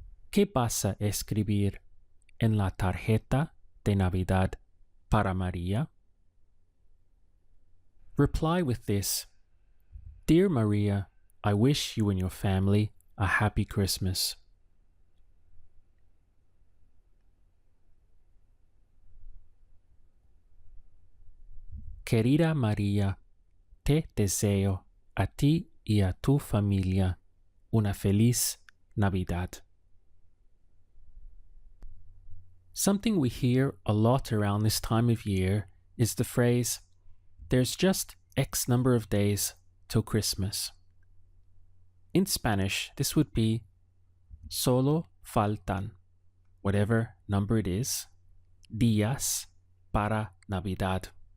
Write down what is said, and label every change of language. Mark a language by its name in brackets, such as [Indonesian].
[Spanish] ¿Qué vas a escribir en la tarjeta de Navidad para Maria? [English] Reply with this. Dear Maria, I wish you and your family a happy Christmas. [Spanish] Querida María, te deseo a ti y a tu familia una feliz Navidad. [English] Something we hear a lot around this time of year is the phrase, there's just X number of days till Christmas. In Spanish, this would be [Spanish] solo faltan, [English] whatever number it is, [Spanish] días para Navidad.